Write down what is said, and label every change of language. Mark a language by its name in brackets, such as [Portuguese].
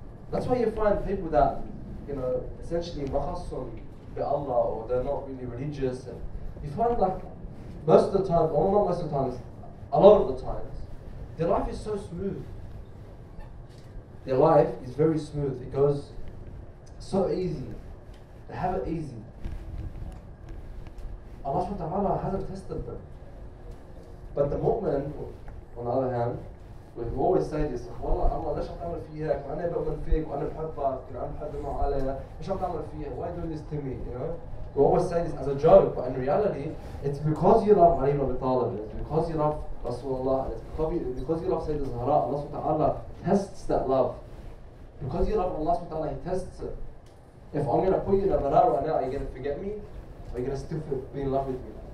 [English] That's why you find people that, essentially makhassun bi Allah, or they're not really religious, and you find like most of the time, or not most of the times, a lot of the times, their life is so smooth. Their life is very smooth. It goes so easy. They have it easy. Allah subhanahu wa ta'ala hasn't tested them. But the mu'min, on the other hand, we always say this, [Arabic] والله Allah ليش عم تعمل فيها؟ أنا بؤمن فيك وأنا بحبك وأنا بحب ما علينا، ليش عم تعمل فيها؟ [English] Why do this to me? We always say this as a joke, but in reality, it's because you love Ali ibn Abi Talib, it's because you love Rasulullah, it's because you love Sayyidina Zahra. Allah subhanahu wa ta'ala tests that love. Because you love Allah subhanahu wa ta'ala, He tests it. If I'm going to put you in a barara right now, are you going to forget me? Or are you going to still be in love with me?